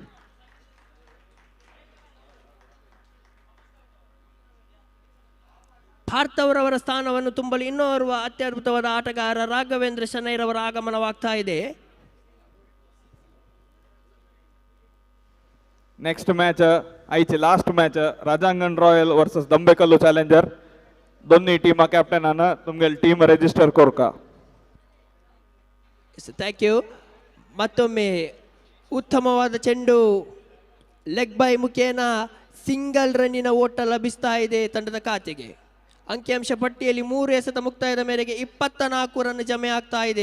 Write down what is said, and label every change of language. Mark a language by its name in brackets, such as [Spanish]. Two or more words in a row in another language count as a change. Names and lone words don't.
[Kannada] ಪಾರ್ಥವ್ರವರ ಸ್ಥಾನವನ್ನು ತುಂಬಲು ಇನ್ನೋರ್ವ ಅತ್ಯದ್ಭುತವಾದ ಆಟಗಾರ ರಾಘವೇಂದ್ರ ಶನೈರವರ ಆಗಮನವಾಗ್ತಾ ಇದೆ. [English] next match [Konkani] ಐಚೆ [English] last match [Konkani] ರಾಜಾಂಗನ್ ರಾಯಲ್ ವರ್ಸಸ್ ದಂಬೆಕಲ್ಲು ಚಾಲೆಂಜರ್. दोन्ही टीमा कॅप्टनानं तुमगेल टीम ರಿಜಿಸ್ಟರ್ कोरका. [English] thank you. [Kannada] ಮತ್ತೊಮ್ಮೆ ಉತ್ತಮವಾದ ಚೆಂಡು [English] leg bye [Kannada] ಮುಖೇನ ಸಿಂಗಲ್ ರನ್ನಿನ ಓಟ ಲಭಿಸ್ತಾ ಇದೆ ತಂಡದ ಖಾತೆಗೆ. ಅಂಕಿಅಂಶ ಪಟ್ಟಿಯಲ್ಲಿ 3 ಎಸೆತ ಮುಕ್ತಾಯದ ಮೇರೆಗೆ 24 ರನ್ ಜಮೆ ಆಗ್ತಾ ಇದೆ.